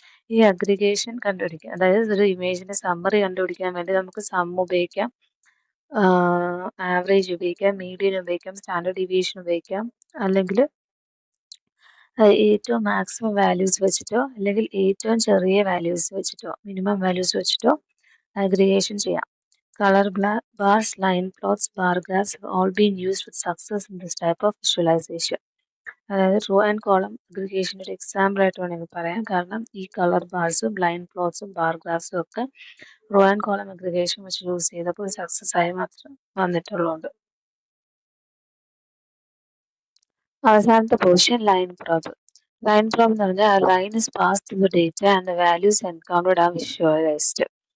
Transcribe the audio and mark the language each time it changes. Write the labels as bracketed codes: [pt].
[ml] ഈ അഗ്രിഗേഷൻ കണ്ടുപിടിക്കുക, അതായത് ഒരു ഇമേജിന്റെ സമ്മറി കണ്ടുപിടിക്കാൻ വേണ്ടി നമുക്ക് സം ഉപയോഗിക്കാം, ആവറേജ് ഉപയോഗിക്കാം, മീഡിയൻ ഉപയോഗിക്കാം, സ്റ്റാൻഡേർഡ് ഡീവിയേഷൻ ഉപയോഗിക്കാം, അല്ലെങ്കിൽ ഏറ്റവും മാക്സിമം വാല്യൂസ് വെച്ചിട്ടോ അല്ലെങ്കിൽ ഏറ്റവും ചെറിയ വാല്യൂസ് വെച്ചിട്ടോ മിനിമം വാല്യൂസ് വെച്ചിട്ടോ അഗ്രിഗേഷൻ ചെയ്യാം. [en] Color bars, line plots, bar graphs have all been used with success in this type of visualization. [ml] അതായത് റോ ആൻഡ് കോളം അഗ്രിഗേഷൻ്റെ ഒരു എക്സാമ്പിൾ ആയിട്ട് വേണമെങ്കിൽ പറയാം. കാരണം ഈ കളർ ബാർസും ലൈൻ പ്ലോട്ട്സും ബാർ ഗ്രാഫ്സും ഒക്കെ റോ ആൻഡ് കോളം അഗ്രിഗേഷൻ വെച്ച് യൂസ് ചെയ്തപ്പോൾ സക്സസ് ആയി മാത്രം വന്നിട്ടുള്ളതുകൊണ്ട്. അവസാനത്തെ portion line probe. Line probe എന്ന് പറഞ്ഞാൽ [en] Line is pass through the data and the values encountered are visualised.